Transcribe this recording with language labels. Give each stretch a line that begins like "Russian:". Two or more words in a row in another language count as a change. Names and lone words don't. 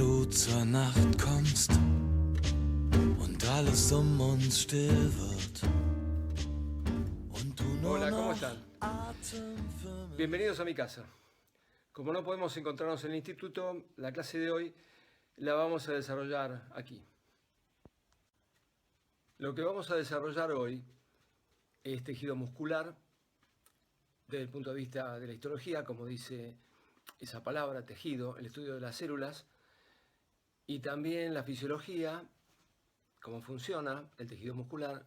German: zur Nacht kommst und alles uns still wird und du nur
Spanish: Hola, ¿cómo
German: noch
Spanish: están?
German: Atem für mich.
Spanish: Bienvenidos a mi casa. Como no podemos encontrarnos en el instituto, la clase de hoy la vamos a desarrollar aquí. Lo que vamos a desarrollar hoy es tejido muscular desde el punto de vista de la histología, como dice esa palabra, tejido, el estudio de las células, y también la fisiología, cómo funciona el tejido muscular.